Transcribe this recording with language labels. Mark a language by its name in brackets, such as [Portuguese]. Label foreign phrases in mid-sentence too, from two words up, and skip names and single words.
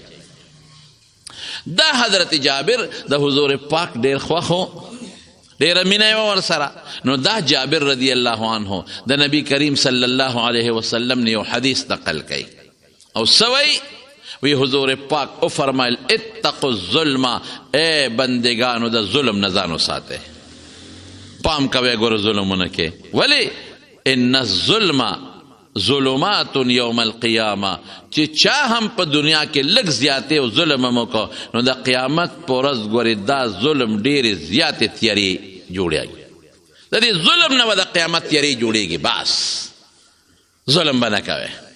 [Pashto] دا حضرت جابر د حضور پاک ډېر خوښ و ډېره مینه یې وه ورسره. نو دا جابر [Arabic] رضی الله عنه [Pashto] د نبی کریم [Arabic] صلی الله علیه وسلم [Pashto] نه یو حدیث نقل کوي او سوی وی حضور پاک او فرمایل [Arabic] اتقوا الظلم [Pashto] اے بندگانو د ظلم نه ځان وساتئ. پام کوئ ګوره ظلمونه کې ولی [Arabic] ان الظلم ظلمات یوم القیامه [Pashto] چې چا هم په دنیا کې لږ زیاتې او ظلم هم وکړو نو د قیامت په ورځ ګورې دا ظلم ډېرې زیاتې تیارې جوړېږي. د دې ظلم نه به د قیامت تیارې جوړېږي. بس ظلم به نه کوئ.